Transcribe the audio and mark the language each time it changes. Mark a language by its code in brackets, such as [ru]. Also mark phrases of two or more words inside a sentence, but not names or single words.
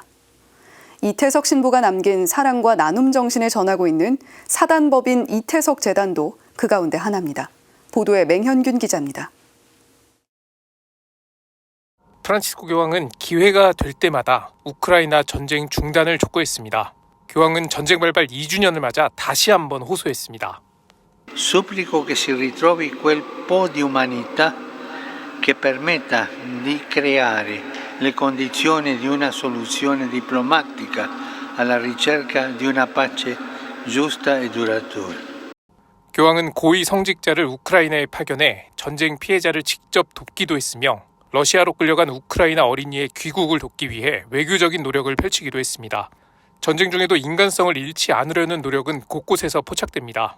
[ko] 이태석 신부가 남긴 사랑과 나눔 정신을 전하고 있는 사단법인 이태석 재단도 그 가운데 하나입니다. 보도에 맹현균 기자입니다. 프란치스코 교황은 기회가 될 때마다 우크라이나 전쟁 중단을 촉구했습니다. 교황은 전쟁 발발 2주년을 맞아 다시 한번 호소했습니다. [it] Supplico che si ritrovi quel po' di umanità che permetta di creare le condizioni di una soluzione diplomatica alla ricerca di una pace giusta e duratura. [ko] 교황은 고위 성직자를 우크라이나에 파견해 전쟁 피해자를 직접 돕기도 했으며 러시아로 끌려간 우크라이나 어린이의 귀국을 돕기 위해 외교적인 노력을 펼치기도 했습니다. 전쟁 중에도 인간성을 잃지 않으려는 노력은 곳곳에서 포착됩니다.